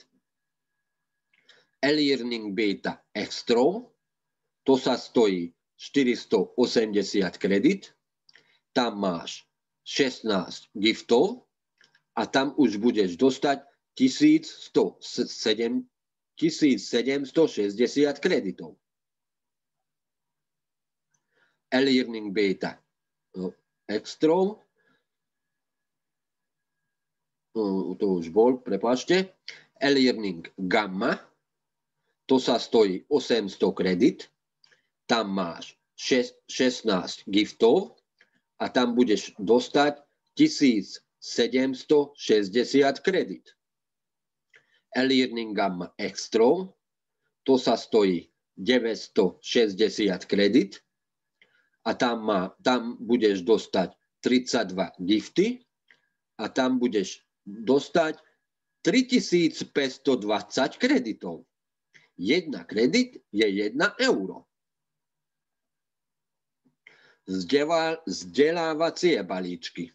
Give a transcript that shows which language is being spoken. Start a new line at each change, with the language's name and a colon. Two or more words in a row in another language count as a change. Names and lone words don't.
Slovak: E-learning beta extra, to sa stojí 480 kredit, tam máš 16 giftov a tam už budeš dostať 1760 kreditov. E-learning beta extra, to už bol, prepáčte. E-learning gamma, to sa stojí 800 kredit, tam máš 16 giftov a tam budeš dostať 1760 kredit. E-learning gamma extra, to sa stojí 960 kredit a tam budeš dostať 32 gifty a tam budeš dostať 3520 kreditov. 1 kredit je 1 euro. Vzdelávacie balíčky.